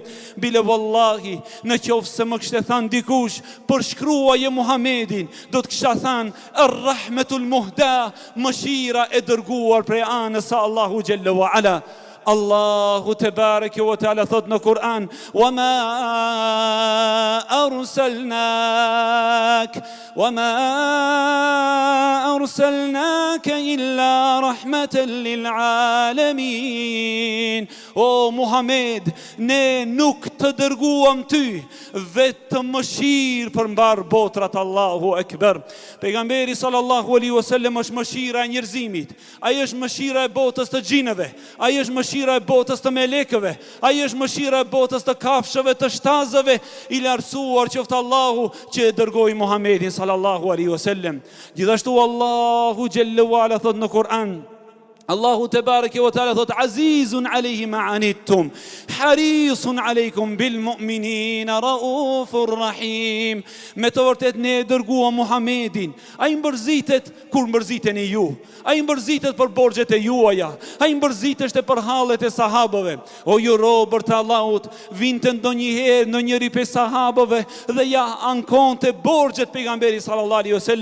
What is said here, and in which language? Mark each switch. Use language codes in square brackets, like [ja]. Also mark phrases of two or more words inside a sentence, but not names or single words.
[sq] Bile wallahi, në qoftë se më kishte thënë dikush përshkruaje Muhamedin, do të kisha thënë [ar] الرحمة المهداة, [sq] mëshira e dërguar prej anës së Allahu [ar] جل وعلا. [sq] Allahu [ar] تبارك وتعالى [sq] thot në Kur'an, [ar] وما أرسلناك إلا رحمة للعالمين. [sq] O Muhammed, ne nuk të dërguam ty vetëm mëshirë për mbar botrat. [ar] الله أكبر. [sq] Pejgamberi [ar] صلى الله عليه وسلم [sq] është mëshira e njerëzimit. Ai është mëshira e botës të xhinëve. Ai është mëshira e botës të melekëve. Ai është mëshira e botës të kafshëve, të shtazëve. I lartësuar qoftë Allahu që e dërgoi Muhammedin [ar] صلى الله عليه وسلم. [sq] Gjithashtu Allahu [ar] جل وعلا [sq] thot në Kur'an, Allahu [ar] تبارك وتعالى [sq] thot [ar] عزيز عليه ما عنتم حريص عليكم بالمؤمنين رءوف رحيم. [sq] Me të vërtet ne e dërguam Muhammedin. Ai mbërzitet kur mbërziteni ju. Ai mbërzitet për borxhet e juaja. Ai mbërziteshte për hallet e sahabëve. O ju robër të Allahut, vinte ndonjëherë në njëri prej sahabëve dhe ja ankonte borxhet pejgamberit [ar] صلى الله عليه وسلم.